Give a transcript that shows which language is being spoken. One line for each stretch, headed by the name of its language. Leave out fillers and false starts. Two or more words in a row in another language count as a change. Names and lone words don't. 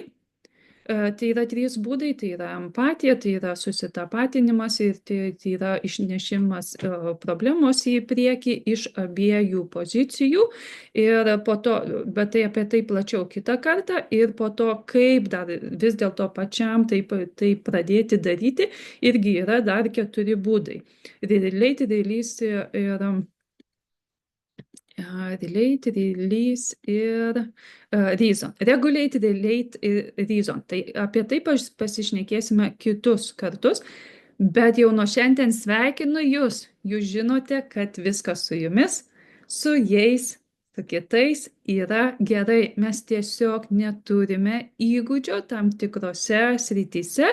Lithuanian: Tai yra 3 būdai, tai yra empatija, tai yra susitapatinimas ir tai yra išnešimas problemos į priekį iš abiejų pozicijų. Ir po to, bet tai apie tai plačiau kitą kartą, ir po to, kaip dar vis dėlto pačiam tai pradėti daryti, irgi yra dar 4 būdai.
English: Relate, release ir relate, release ir reason. Regulate, relate ir reason.
Lithuanian: Tai apie tai pasišnekėsime kitus kartus, bet jau nuo šiandien sveikinu jūs. Jūs žinote, kad viskas su jumis, su jais, su kitais yra gerai. Mes tiesiog neturime įgūdžio tam tikrose srityse.